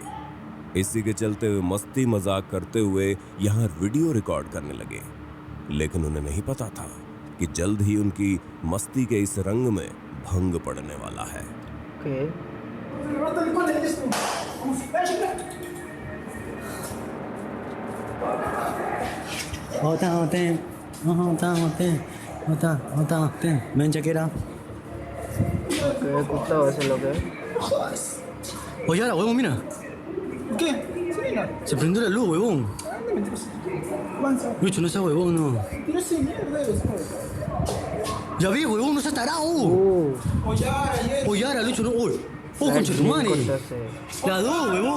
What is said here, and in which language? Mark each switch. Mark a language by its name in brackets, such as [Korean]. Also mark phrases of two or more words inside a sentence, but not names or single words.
[Hindi] इसी के चलते वे मस्ती मजाक करते हुए यहाँ वीडियो रिकॉर्ड करने लगे, लेकिन उन्हें नहीं पता था कि जल्द ही उनकी मस्ती के इस रंग में भंग पड़ने वाला है। [English] Okay. [Spanish] Ven, [English] check it out. [Hindi] Okay, कुत्ता वैसे लोग हैं. [Spanish] Oye, ahora, huevón, mira. ¿Qué? Sí, mira. Se prendió la luz, huevón. Ande, mentiroso. Avanza. Lucho, no seas huevón, no. Mentiroso de mierda eres, ¿sabes? Ya vi, huevón, no seas tarado. O ya, ayer. Oye, ahora, Lucho, no. Oye, concha tu madre. Las dos, huevón.